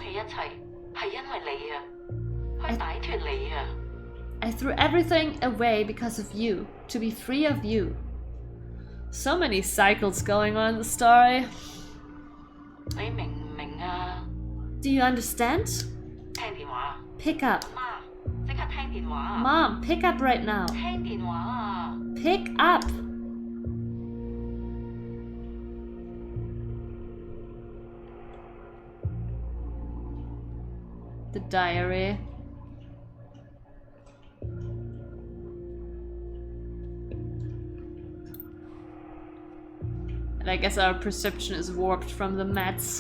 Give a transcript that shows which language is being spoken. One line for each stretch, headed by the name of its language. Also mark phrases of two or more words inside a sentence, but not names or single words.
English: I threw everything away because of you, to be free of you. So many cycles going on in the story. Do you understand? Pick up.
Cantonese: 即刻聽電話啊
English: Mom, pick up right now.
Cantonese: 聽電話啊
English: Pick up. The diary. And I guess our perception is warped from the mats.